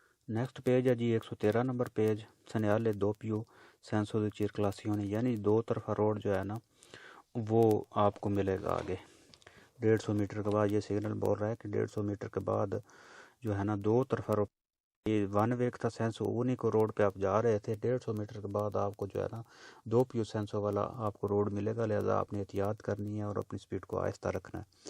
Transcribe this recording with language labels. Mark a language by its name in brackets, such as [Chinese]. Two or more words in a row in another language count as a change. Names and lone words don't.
[English] next page [Urdu] ہے جی 113 نمبر پیج، [Italian] segnale doppio senso di circolazione، [Urdu] یعنی دو طرفہ روڈ جو ہے نا وہ آپ کو ملے گا آگے 150 میٹر کے بعد۔ یہ سگنل بول رہا ہے کہ 150 میٹر کے بعد جو ہے نا دو طرفہ روڈ، یہ [English] one way [Urdu] تھا [Italian] senso unico [Urdu] روڈ پہ آپ جا رہے تھے، 150 میٹر کے بعد آپ کو جو ہے نا [Italian] doppio senso [Urdu] والا آپ کو روڈ ملے گا، لہذا آپ نے احتیاط کرنی ہے اور اپنی سپیڈ کو آہستہ رکھنا ہے۔